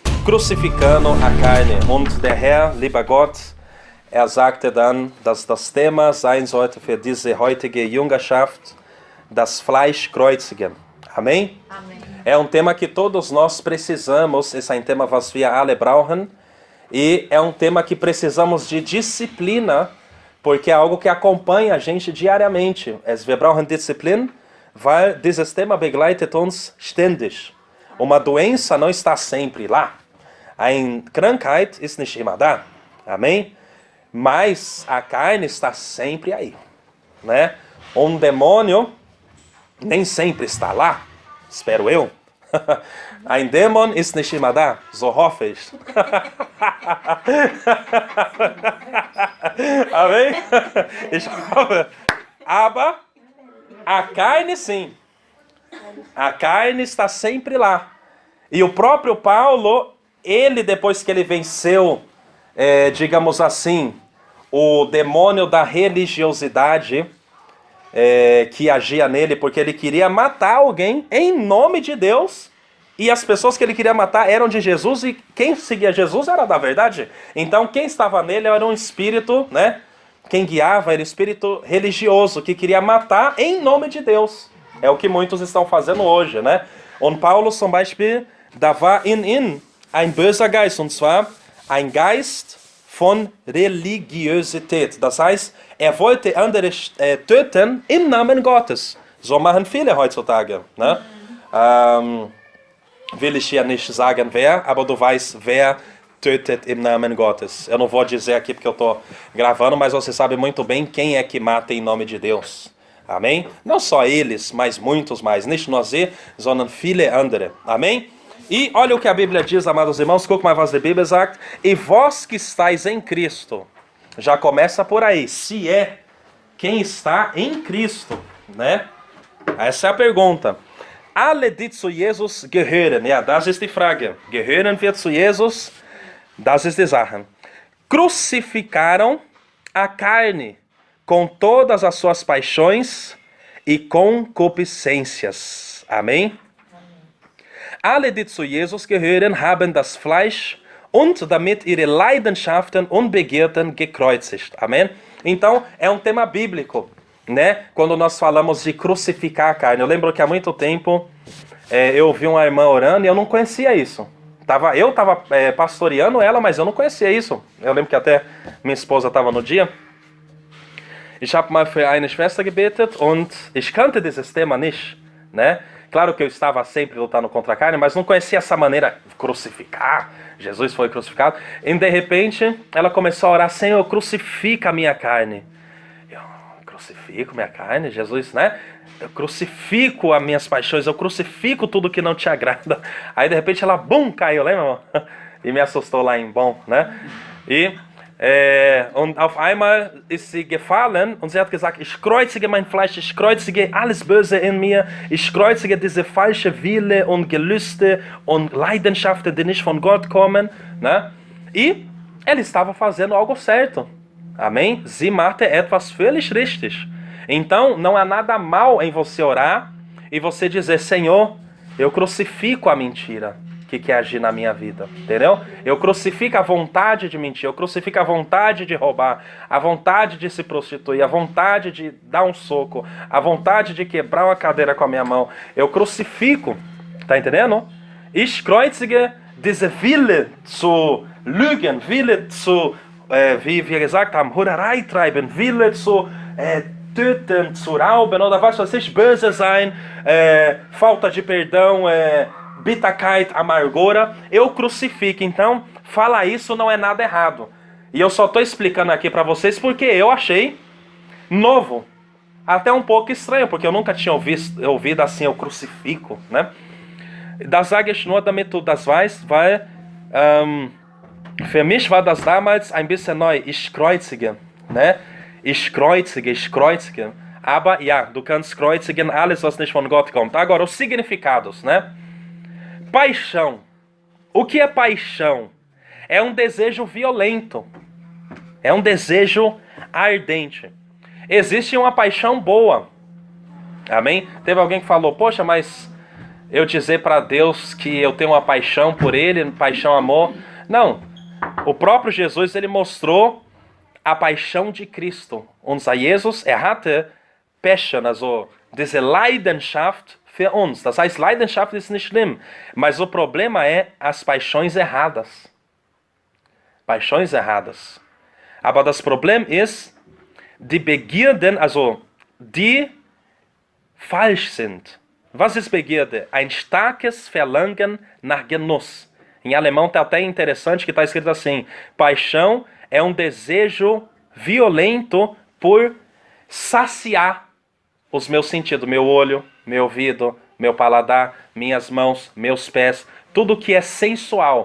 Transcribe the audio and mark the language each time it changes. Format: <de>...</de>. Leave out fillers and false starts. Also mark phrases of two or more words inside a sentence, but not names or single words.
<pt>crucificando a carne.</pt> <de>Und der Herr, lieber Gott, sagte dann, dass das Thema sein sollte für diese heutige Jüngerschaft, das Fleisch kreuzigen.</de> <pt>Amém? Amém. É um tema que todos nós precisamos, esse é um tema</pt> <de>was wir alle brauchen,</de> <pt>e é um tema que precisamos de disciplina, porque é algo que acompanha a gente diariamente.</pt> <de>Wir brauchen Disziplin, weil dieses Thema begleitet uns ständig.</de> <pt>Uma doença não está sempre lá.</pt> <de>Eine Krankheit ist nicht immer da.</de> <pt>Amém? Mas a carne está sempre aí, né? Um demônio nem sempre está lá, espero eu.</pt> <de>Ein Dämon ist nicht immer da, so hoffe ich.</de> <pt>Amém?</pt> <de>Ich hoffe. Aber</de> <pt>a carne sim. A carne está sempre lá. E o próprio Paulo, ele depois que ele venceu, digamos assim, o demônio da religiosidade que agia nele, porque ele queria matar alguém em nome de Deus, e as pessoas que ele queria matar eram de Jesus, e quem seguia Jesus era da verdade. Então quem estava nele era um espírito, né? Quem guiava era um espírito religioso, que queria matar em nome de Deus. É o que muitos estão fazendo hoje, né?</pt> <de>Und Paulus zum Beispiel, da war in ihn ein böser Geist, und zwar ein Geist von Religiosität. Das heißt, wollte andere töten im Namen Gottes. So machen viele heutzutage. Ne? Will ich ja nicht sagen wer, aber du weißt, wer tötet im Namen Gottes.</de> <pt>Eu não vou dizer aqui porque eu estou gravando, mas você sabe muito bem quem é que mata em nome de Deus. Amém? Não só eles, mas muitos mais.</pt> <de>Nicht nur sie, sondern viele andere.</de> <pt>Amém? E olha o que a Bíblia diz, amados irmãos,</pt> <de>guck mal was die Bibel sagt.</de> <pt>E vós que estáis em Cristo. Já começa por aí. Se é quem está em Cristo, né? Essa é a pergunta.</pt> <de>Alle, die zu Jesus gehören. Ja, das ist die Frage. Gehören wir zu Jesus? Das ist die Sache.</de> <pt>Crucificaram a carne com todas as suas paixões e concupiscências. Amém?</pt> <de>Alle, die zu Jesus gehören, haben das Fleisch und damit ihre Leidenschaften und Begierden gekreuzigt.</de> <pt>Amém? Então, é um tema bíblico, né? Quando nós falamos de crucificar a carne. Eu lembro que há muito tempo eu ouvi uma irmã orando e eu não conhecia isso. Eu estava pastoreando ela, mas eu não conhecia isso. Eu lembro que até minha esposa estava no dia.</pt> <de>Ich habe mal für eine Schwester gebetet und ich kannte dieses Thema nicht,</de> <pt>né? Claro que eu estava sempre lutando contra a carne, mas não conhecia essa maneira de crucificar. Jesus foi crucificado. E de repente, ela começou a orar: Senhor, crucifica a minha carne. Eu crucifico minha carne? Jesus, né? Eu crucifico as minhas paixões, eu crucifico tudo que não te agrada. Aí de repente ela, bum, caiu, lembra, irmão? E me assustou lá em bom, né?</pt> <de>Und auf einmal ist sie gefallen und sie hat gesagt, ich kreuzige mein Fleisch, ich kreuzige alles Böse in mir, ich kreuzige diese falsche Wille und Gelüste und Leidenschaften, die nicht von Gott kommen,</de> <pt>né? E ela estava fazendo algo certo, amém?</pt> <de>Sie machte etwas völlig richtig.</de> <pt>Então, não há nada mal em você orar e você dizer, Senhor, eu crucifico a mentira que quer agir na minha vida, entendeu? Eu crucifico a vontade de mentir, eu crucifico a vontade de roubar, a vontade de se prostituir, a vontade de dar um soco, a vontade de quebrar uma cadeira com a minha mão. Eu crucifico, tá entendendo?</pt> <de>Ich kreuzige diese Wille zu lügen, Wille zu, wie wir gesagt haben, Hurerei treiben, Wille zu töten, zu rauben, oder was weiß ich, böse sein,</de> <pt>falta de perdão, Bitterkeit, amargura, eu crucifico. Então, falar isso não é nada errado. E eu só estou explicando aqui para vocês porque eu achei novo. Até um pouco estranho, porque eu nunca tinha ouvido assim, eu crucifico, né?</pt> <de>Das sage ich nur, damit du das weißt, weil für mich war das damals ein bisschen neu. Ich kreuzige, né? Ich kreuzige. Aber ja, du kannst kreuzigen alles, was nicht von Gott kommt.</de> <pt>Agora, os significados, né? Paixão. O que é paixão? É um desejo violento. É um desejo ardente. Existe uma paixão boa. Amém? Teve alguém que falou, poxa, mas eu dizer para Deus que eu tenho uma paixão por Ele, paixão, amor. Não. O próprio Jesus, ele mostrou a paixão de Cristo.</pt> <de>Unser Jesus, hatte Passion, also diese Leidenschaft für uns. Das heißt, Leidenschaft ist nicht schlimm.</de> <pt>Mas o problema é as paixões erradas. Paixões erradas.</pt> <de>Aber das Problem ist, die Begierden, also die falsch sind. Was ist Begierde? Ein starkes Verlangen nach Genuss.</de> <pt>Em alemão está até interessante que está escrito assim: paixão é um desejo violento por saciar os meus sentidos, meu olho, meu ouvido, meu paladar, minhas mãos, meus pés, tudo que é sensual.</pt>